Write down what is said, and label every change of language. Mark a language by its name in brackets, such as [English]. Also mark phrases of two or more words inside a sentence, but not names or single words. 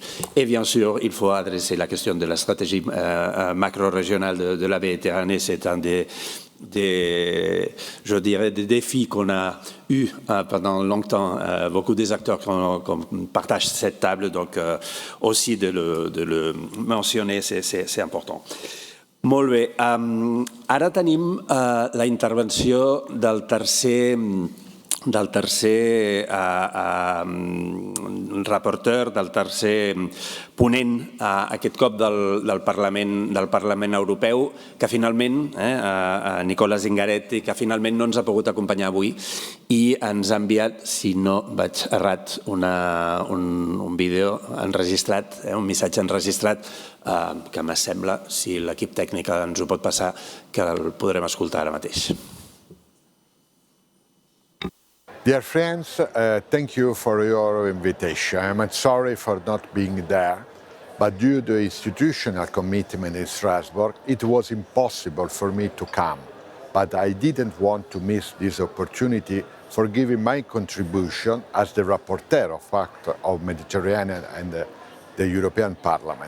[French] Et bien sûr, il faut adresser la question de la stratégie macro-régionale de la Méditerranée. C'est un des défis qu'on a eu pendant longtemps. Beaucoup des acteurs qu'on partage cette table, donc aussi de le mentionner, c'est important. [Catalan] Molt bé. Ara tenim la intervenció del tercer rapporteur, del tercer ponent, aquest cop del Parlament Europeu, que finalment, Nicola Zingaretti, que finalment no ens ha pogut acompanyar avui i ens ha enviat, si no vaig errat, un vídeo enregistrat, un missatge enregistrat, que m'assembla, si l'equip tècnic ens ho pot passar, que el podrem escoltar ara mateix. [English] Dear friends, thank you for your invitation. I'm sorry for not being there, but due to institutional commitment in Strasbourg, it was impossible for me to come. But I didn't want to miss this opportunity for giving my contribution as the rapporteur of Pact of Mediterranean and the European Parliament.